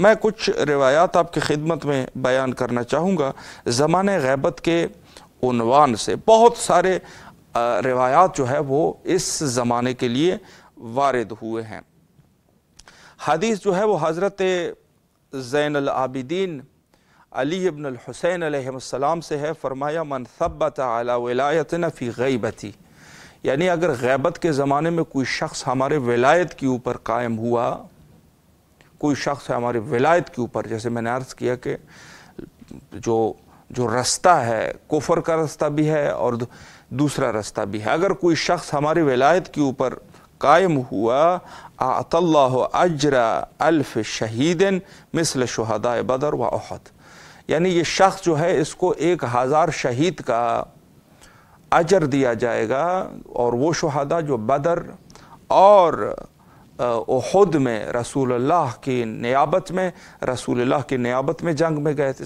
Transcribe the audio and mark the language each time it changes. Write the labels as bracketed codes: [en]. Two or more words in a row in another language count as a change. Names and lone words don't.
[ur] میں کچھ روایات آپ کی خدمت میں بیان کرنا چاہوں گا زمانہ غیبت کے عنوان سے۔ بہت سارے روایات جو ہے وہ اس زمانے کے لیے وارد ہوئے ہیں۔ حدیث جو ہے وہ حضرت زین العابدین علی ابن الحسین علیہ السلام سے ہے، فرمایا [ar] من ثبت علی ولایتنا فی غیبتی، [ur] یعنی اگر غیبت کے زمانے میں کوئی شخص ہمارے ولایت کے اوپر قائم ہوا، کوئی شخص ہے ہماری ولایت کے اوپر، جیسے میں نے عرض کیا کہ جو رستہ ہے کفر کا رستہ بھی ہے اور دوسرا رستہ بھی ہے، اگر کوئی شخص ہماری ولایت کے اوپر قائم ہوا، [ar] اعطى اللہ اجر 1000 شہید مثل شہداء بدر و احد، [ur] یعنی یہ شخص جو ہے اس کو 1000 شہید کا اجر دیا جائے گا، اور وہ شہداء جو بدر اور احد میں رسول اللہ کی نیابت میں جنگ میں گئے تھے۔